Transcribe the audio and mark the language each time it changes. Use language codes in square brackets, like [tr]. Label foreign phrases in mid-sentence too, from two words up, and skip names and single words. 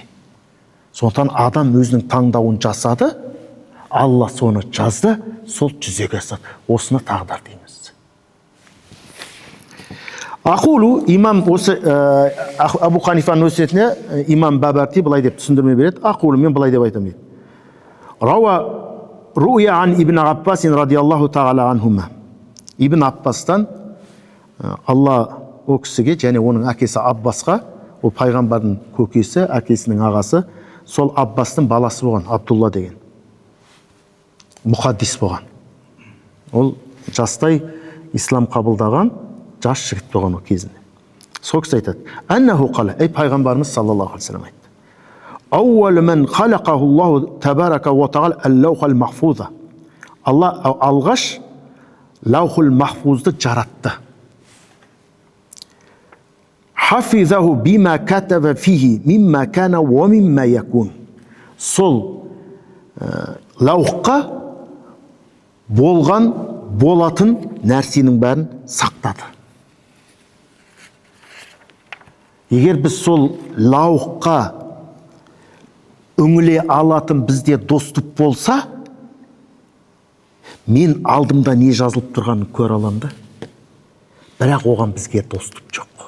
[kk] Сондықтан адам өзінің таңдауын жасады, Алла соны жазды, сол жүзеге асады. Осыны тағдыр дейміз. Ақулу, имам осы Абу Ханифаның өсиетіне имам Бабарти былай деп түсіндірме береді. Ақулу, мен былай деп айтам дейді. [ar] روي عن ابن عباس رضي الله تعالى عنهما. [kk] Ибн Аббастан Алла о кісіге және оның әкесі Аббасқа, ол пайғамбардың көкесі, әкесінің ағасы, сол Аббастың баласы болған, Абдулла деген. Мұқаддис болған. Ол жастай ислам қабылдаған жас жігіт болған о кезінде. Сол кісі айтады. [ar] أنه قال, [kk] пайғамбарымыз [ar] صلى الله عليه وسلم [kk] айтты. [ar] أول من خلقه الله تبارك وتعالى اللوح المحفوظ. [kk] Алла алғаш лаухул махфузды жаратты. [ar] حفظه بما كتب فيه مما كان ومما يكون. [kk] Сол лаухқа болатын нәрсенің бәрін сақтады. Егер біз сол лаухқа үңіле алатын бізде доступ болса, мен алдымда не жазылып тұрғанын көр аламды, бірақ оған бізге доступ жоқ.